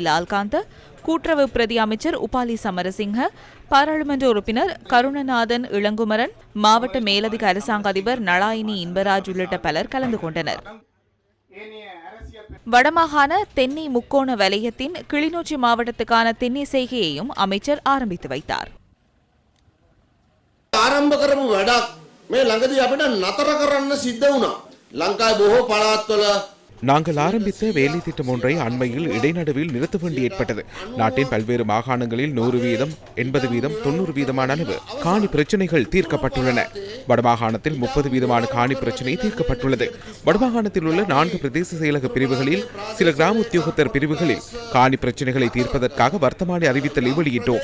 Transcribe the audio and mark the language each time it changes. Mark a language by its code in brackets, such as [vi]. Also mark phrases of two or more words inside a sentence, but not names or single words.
[ta] லால்காந்த, கூட்டுறவு பிரதி அமைச்சர் உபாலி சமரசிங்க, பாராளுமன்ற உறுப்பினர் கருணநாதன் இளங்குமரன், மாவட்ட மேலதிக அரசாங்க அதிபர் நளாயினி இன்பராஜ் உள்ளிட்ட பலர் கலந்து கொண்டனர். வடமாகாண தென்னை முக்கோண வலயத்தின் கிளிநொச்சி மாவட்டத்துக்கான தென்னை செய்கையையும் அமைச்சர் ஆரம்பித்து வைத்தார். [si] ආරම්භ කරපු වැඩක් මේ ළඟදී අපිට නතර කරන්න සිද්ධ වුණා. ලංකාවේ බොහෝ පළාත්වල [ta] நாங்கள் ஆரம்பித்த வேலை திட்டம் ஒன்றை அண்மையில் இடைநடுவில் நிறுத்த வேண்டி ஏற்பட்டது. நாட்டின் பல்வேறு மாகாணங்களில் 100%, 80%, 90% அளவு காணி பிரச்சனைகள் தீர்க்கப்பட்டுள்ளன. வடமாகாணத்தில் 30% காணி பிரச்சனை தீர்க்கப்பட்டுள்ளது. வடமாகாணத்தில் உள்ள 4 பிரதேச செயலக பிரிவுகளில் சில கிராம உத்தியோகத்தர் பிரிவுகளில் காணி பிரச்சனைகளை தீர்ப்பதற்காக வர்த்தமானி அறிவித்தலை வெளியிட்டோம்.